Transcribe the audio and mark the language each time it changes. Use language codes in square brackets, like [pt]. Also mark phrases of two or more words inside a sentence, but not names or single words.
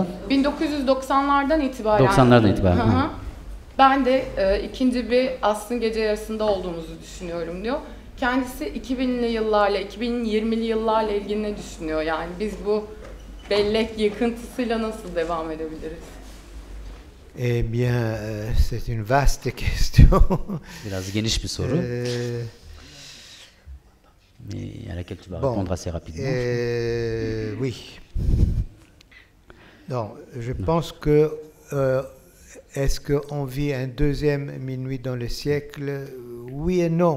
[tr] 1990'lardan itibaren. 90'lardan itibaren. Hı hı. Ben de ikinci bir asrın gece yarısında olduğumuzu düşünüyorum diyor. Kendisi 2000'li yıllarla, 2020'li yıllarla ilgili ne düşünüyor? Yani biz bu bellek yıkıntısıyla nasıl devam edebiliriz? [fr] Eh bien, c'est une vaste question. [tr] Biraz geniş bir soru. [fr] Mais à laquelle tu vas répondre assez rapidement. Oui. Non, je pense que est-ce qu'on vit un deuxième minuit dans le siècle? Oui et non.